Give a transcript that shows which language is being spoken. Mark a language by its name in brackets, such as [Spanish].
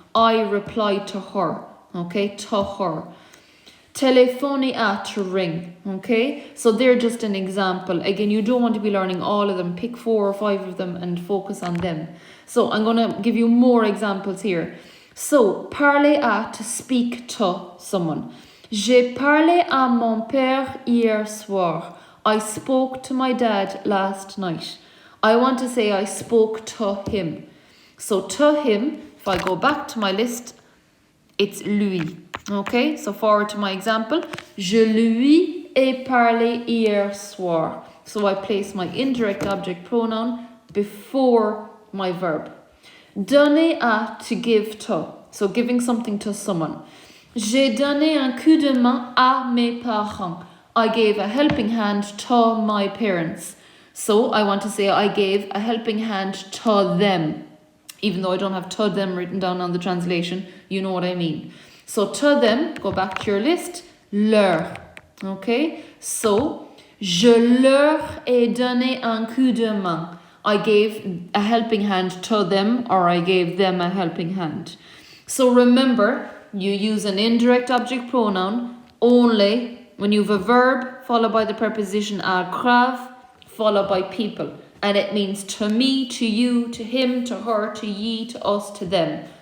[English] I replied to her. Okay, to her. Téléphoner à, to ring. Okay, so they're just an example. Again, you don't want to be learning all of them. Pick 4 or 5 of them and focus on them. So I'm going to give you more examples here. So, parler à, to speak to someone. [French] J'ai parlé à mon père hier soir. [English] I spoke to my dad last night. I want to say I spoke to him. So to him, if I go back to my list, it's lui. Okay, so forward to my example. [French] Je lui ai parlé hier soir. [English] So I place my indirect object pronoun before my verb. Donner à, to give to. So giving something to someone. [French] J'ai donné un coup de main à mes parents. [English] I gave a helping hand to my parents. So I want to say I gave a helping hand to them. Even though I don't have to them written down on the translation, you know what I mean. So to them, go back to your list, leur. [French] Okay, so je leur ai donné un coup de main. [English] I gave a helping hand to them, or I gave them a helping hand. So remember, you use an indirect object pronoun only when you have a verb followed by the preposition à grave followed by people. And it means to me, to you, to him, to her, to ye, to us, to them.